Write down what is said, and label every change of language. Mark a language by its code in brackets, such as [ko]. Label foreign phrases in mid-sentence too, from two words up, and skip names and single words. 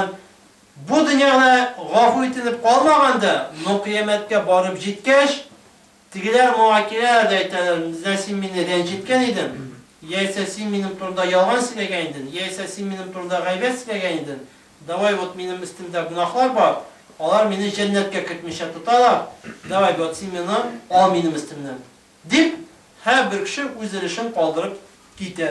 [uz] Bu dunyoda g'afur etilib qolmaganda, qiyomatga borib yetgach, tigilar muvakkillar aytadilar, sen meni ranjitgan eding. [tt] Яйса син минем турымда ялган сөйләгән идең, яйса син минем турымда гайбәт сөйләгән идең. [ru] Давай вот [tt] минем өстемдә гунахлар бар. Алар мине җәннәткә кертмичә тоталар. [ru] Давай вот [tt] син мине ал минем өстемнән. Дип, һәр кеше үз эшен калдырып китә.